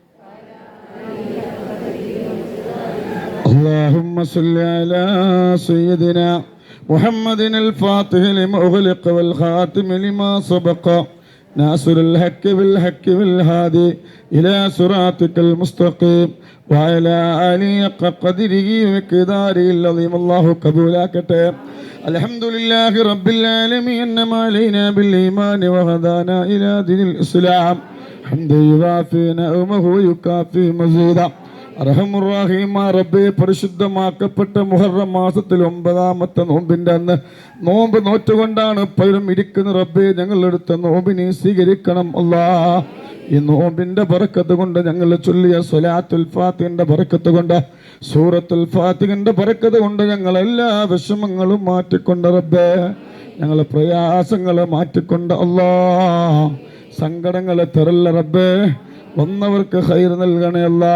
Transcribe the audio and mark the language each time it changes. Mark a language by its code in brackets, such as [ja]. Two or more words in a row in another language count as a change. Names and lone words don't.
[ar] اللهم صل على سيدنا محمد الفاتح لما أغلق والخاتم لما سبق ناصر الحق بالحق والهادي إلى صراطك المستقيم وعلى آله حق قدره ومقداره العظيم. الله قبولاكته. الحمد لله رب العالمين أنعم علينا بالإيمان وهدانا إلى دين الإسلام. حمدا يوافي نعمه ويكافي مزيدا. [ml] അർഹമുർറഹീമായ റബ്ബേ, പരിശുദ്ധമാക്കപ്പെട്ട മുഹറം മാസത്തിൽ 9ാമത്തെ നോമ്പിൻ്റെ അന്ന് നോമ്പ് നോറ്റുകൊണ്ടാണ് പലരും ഇരിക്കുന്ന. റബ്ബേ, ഞങ്ങളെടുത്ത നോമ്പിനെ സ്വീകരിക്കണം അല്ലാ. ഈ നോമ്പിൻ്റെ ബറക്കത്ത് കൊണ്ട് ഞങ്ങൾ ചൊല്ലിയ സ്വലാത്തുൽ ഫാത്തിഹിന്റെ ബറക്കത്ത് കൊണ്ട് സൂറത്തുൽ ഫാത്തിഹിന്റെ ബറക്കത്ത് കൊണ്ട് ഞങ്ങളെല്ലാ വിഷമങ്ങളും മാറ്റിക്കൊണ്ട് റബ്ബേ, ഞങ്ങളെ പ്രയാസങ്ങളെ മാറ്റിക്കൊണ്ട് അല്ലാ, സങ്കടങ്ങളെ തരല്ല റബ്ബേ, വന്നവർക്ക് ഖൈർ നൽകണേ അല്ലാ.